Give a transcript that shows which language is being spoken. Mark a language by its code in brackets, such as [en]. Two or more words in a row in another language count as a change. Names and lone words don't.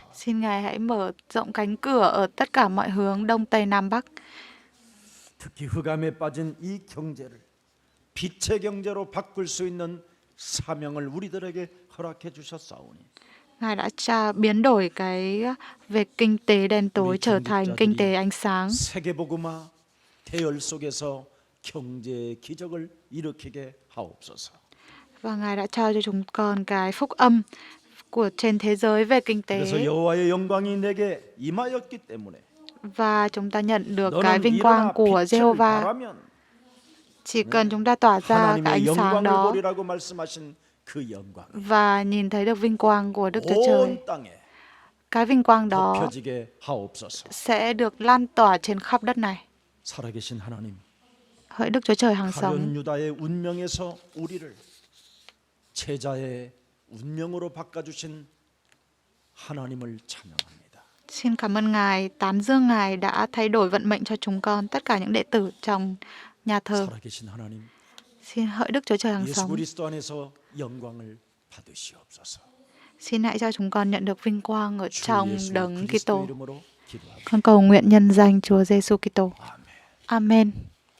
[vi] xin Ngài hãy mở rộng cánh cửa ở tất cả mọi hướng Đông Tây Nam Bắc. [ko] 특히 흑암에 빠진 이 경제를 빛의 경제로 바꿀 수 있는 사명을 우리들에게 허락해 주셨사오니 [vi] Ngài đã biến đổi cái về kinh tế đen tối trở thành kinh tế ánh sáng. [ko] 세계복음화 대열 속에서 경제의 기적을 일으키게 하옵소서. [vi] Và Ngài đã trao cho chúng con cái phúc âm của trên thế giới về kinh tế. [ko] 그래서 여호와의 영광이 내게 임하였기 때문에 [vi] Và chúng ta nhận được cái [ko] 너는 [vi] vinh quang [ko] 일어나 [vi] của [ko] 빛을 [vi] Jehovah. [ko] 발하면 [vi] Chỉ cần chúng ta tỏa ra cái [ko] 하나님의 [vi] ánh sáng [ko] 영광을 [vi] đó [ko] 보리라고 말씀하신 그 영광 [vi] và nhìn thấy được vinh quang của Đức Chúa Trời. [ko] 온 땅에 [vi] Cái vinh quang đó [ko] 덮여지게 하옵소서. [vi] sẽ được lan tỏa trên khắp đất này. [ko] 살아계신 하나님, [vi] Hỡi Đức Chúa Trời hằng sống, [ko] 가련 유다의 운명에서 우리를 제자의 운명으로 바꿔주신 하나님을 찬양합니다. [vi] xin cảm ơn Ngài, tán dương Ngài đã thay đổi vận mệnh cho chúng con, tất cả những đệ tử trong nhà thờ. [ko] 살아계신 하나님, [vi] Xin hỡi Đức Chúa Trời hằng [ko] 예수 [vi] sống, [ko] 그리스도 안에서 영광을 받으시옵소서. [vi] xin hãy cho chúng con nhận được vinh quang ở [ko] 주 [vi] trong [ko] 예수 [vi] đấng [ko] 그리스도 [vi] Kitô. [ko] 이름으로 기도합니다. [vi] Con cầu nguyện nhân danh Chúa Giêsu Kitô. [ko] 아멘. [vi] Amen.